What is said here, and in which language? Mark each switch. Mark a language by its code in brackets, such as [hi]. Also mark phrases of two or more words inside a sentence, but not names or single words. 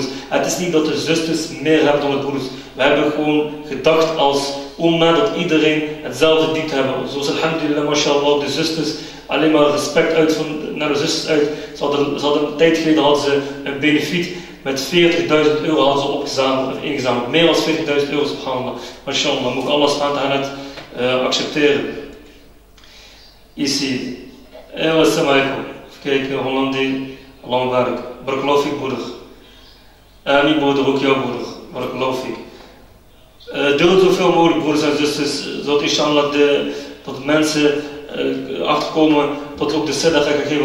[nl] Het is niet dat de zusters meer hebben dan de broeders. We hebben gewoon gedacht als umma dat iedereen hetzelfde dient hebben. Zoals [ar] alhamdulillah, mashallah, [nl] de zusters alleen maar respect uit naar de zusters uit. Ze hadden een tijd geleden hadden ze een benefiet met 40.000 euro hadden ze ingezameld. Meer dan 40.000 euro, subhanallah. Mashallah, moet [ar] Allah subhanahu wa ta'ala [nl] accepteren. [ar] Ici. Assalamu alaikum. [nl] Even kijken, Hollandi. [ar] Allah barak. Barakallahu fik, [nl] broeder. Amin, broeder, ook jouw broeder. [ar] Barakallahu fik. [nl] Deel zoveel mogelijk, broeders en zusters, zodat inshallah dat mensen achterkomen dat ook de sadaqa gaan geven.